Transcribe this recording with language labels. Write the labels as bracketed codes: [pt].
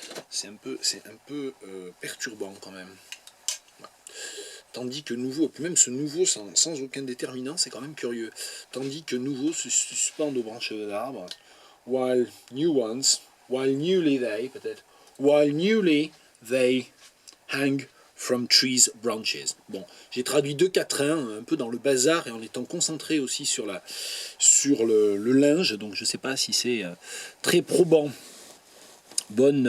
[fr] C'est un peu perturbant quand même. Ouais. Tandis que nouveau, puis même ce nouveau sans aucun déterminant, c'est quand même curieux. Tandis que nouveau se suspendent aux branches d'arbres. [en] While newly they, [fr] peut-être. [en] While newly they hang from trees branches. [fr] Bon, j'ai traduit 2-4-1, un peu dans le bazar et en étant concentré aussi sur le linge, donc je ne sais pas si c'est très probant. Bonne